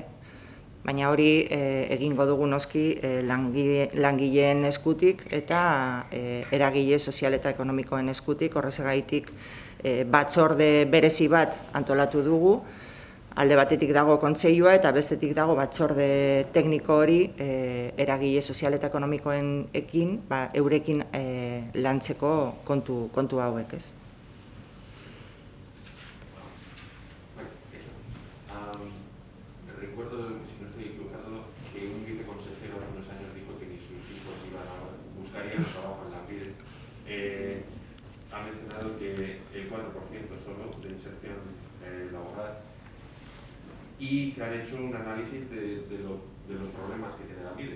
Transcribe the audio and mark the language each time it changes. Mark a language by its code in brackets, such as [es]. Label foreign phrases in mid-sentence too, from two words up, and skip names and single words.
[eu] Baina hori egingo dugu noski langileen eskutik eta eragile sozial eta ekonomikoen eskutik, horrezagaitik batzorde berezi bat antolatu dugu, alde batetik dago kontseilua eta bestetik dago batzorde tekniko hori eragile sozial eta ekonomikoenekin, eurekin lantzeko kontu hauek, ez? [es] Recuerdo, si no estoy equivocado, que un viceconsejero hace unos años dijo que ni sus hijos buscarían trabajo en Lanbide. Ha mencionado que el 4% solo de inserción laboral y que han hecho un análisis de los problemas que tiene Lanbide.